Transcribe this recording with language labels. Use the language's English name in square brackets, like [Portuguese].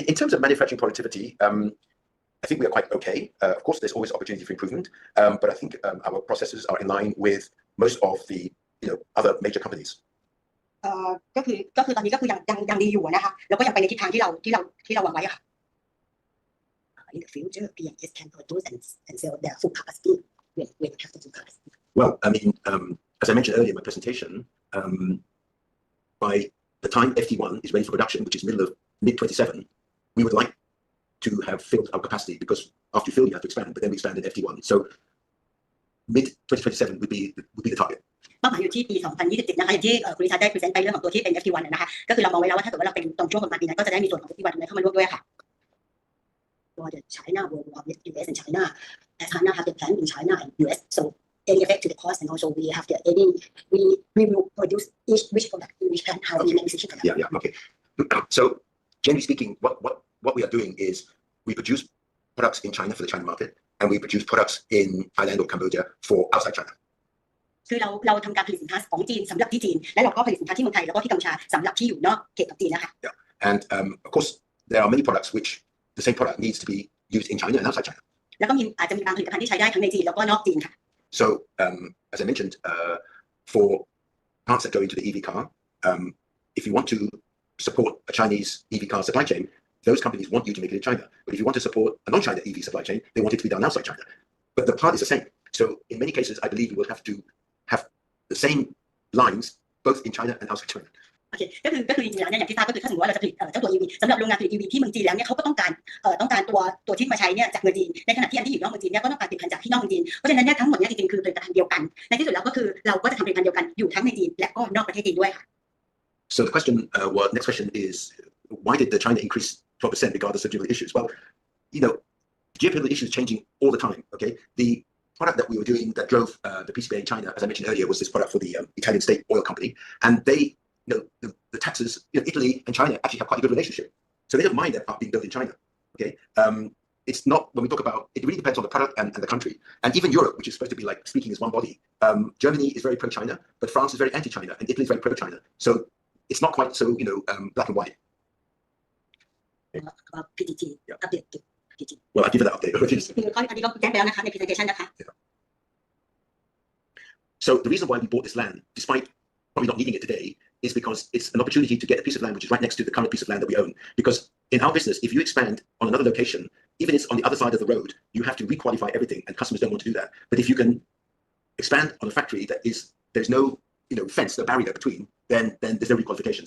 [English] In terms of manufacturing productivity, I think we are quite okay. Of course, there's always opportunity for improvement, but I think our processes are in line with most of the other major companies. [Thai] ก็คือตอนนี้ก็คือยังดีอยู่นะคะแล้วก็ยังไปในทิศทางที่เราวางไว้ค่ะ [English] In the future, PMS can produce and sell their full capacity when we have the full capacity. Well, I mean, as I mentioned earlier in my presentation, by the time FT1 is ready for production, which is mid-27, we would like to have filled our capacity because after you fill, you have to expand, but then we expand in FT1. So mid-2027 would be the target. [Thai] เป้าหมายอยู่ที่ปี 2027 นะคะอย่างที่คุณริชาร์ดได้พรีเซนต์ไปเรื่องของตัวที่เป็น FT1 นะคะก็คือเรามองไว้แล้วว่าถ้าเกิดว่าเราเป็นตรงช่วงประมาณปีนั้นก็จะได้มีส่วนของ FT1 เข้ามาร่วมด้วยค่ะ [English] For the China world war with US and China, as Hana have the plan in China and US, so any effect to the cost and also we have the we will produce which product in which plant how we make decision. Yeah, okay. So generally speaking, what we are doing is we produce products in China for the China market, and we produce products in Thailand or Cambodia for outside China. [Thai] คือเราทำการผลิตสินค้าของจีนสำหรับที่จีนและเราก็ผลิตสินค้าที่เมืองไทยแล้วก็ที่กัมพูชาสำหรับที่อยู่นอกเขตของจีนนะคะ [English] Yeah, and of course there are many products which the same product needs to be used in China and outside China. [Thai] แล้วก็อาจจะมีบางผลิตภัณฑ์ที่ใช้ได้ทั้งในจีนแล้วก็นอกจีนค่ะ [English] So as I mentioned, for parts that go into the EV car, if you want to support a Chinese EV car supply chain, those companies want you to make it in China. But if you want to support a non-China EV supply chain, they want it to be done outside China. But the part is the same. So in many cases, I believe we will have to have the same lines both in China and outside China. [Thai] โอเคก็คือจริงๆแล้วเนี่ยอย่างที่ทราบก็คือถ้าสมมติว่าเราจะผลิตเจ้าตัว EV สำหรับโรงงานผลิต EV ที่เมืองจีนแล้วเนี่ยเขาก็ต้องการตัวที่มาใช้เนี่ยจากเมืองจีนในขณะที่อันที่อยู่นอกเมืองจีนเนี่ยก็ต้องการผลิตภัณฑ์จากที่นอกเมืองจีนเพราะฉะนั้นเนี่ยทั้งหมดเนี่ยจริงๆคือผลิตภัณฑ์เดียวกันในที่สุดแล้วก็คือเราก็จะทำผลิตภัณฑ์เดียวกันอยู่ทั้งในจีนและก็นอกประเทศจีนด้วยค่ะ [English] So the next question is why did China increase 12% regardless of geopolitical issues? Well, geopolitical issues changing all the time. Okay, the product that we were doing that drove the PCBA in China, as I mentioned earlier, was this product for the Italian state oil company, and they, the taxes, Italy and China actually have quite a good relationship, so they don't mind that part being built in China. Okay, it's not when we talk about it really depends on the product and the country, and even Europe, which is supposed to be like speaking as one body. Germany is very pro-China, but France is very anti-China, and Italy is very pro-China. So it's not quite so black and white. About PDT, update to PDT. Well, I'll give you that update. [Thai] คือข้อนี้ก็แจ้งไปแล้วนะคะใน presentation นะคะ [English] So the reason why we bought this land, despite probably not needing it today, is because it's an opportunity to get a piece of land which is right next to the current piece of land that we own. Because in our business, if you expand on another location, even if it's on the other side of the road, you have to requalify everything, and customers don't want to do that. But if you can expand on a factory there's no fence, no barrier between, then there's no requalification.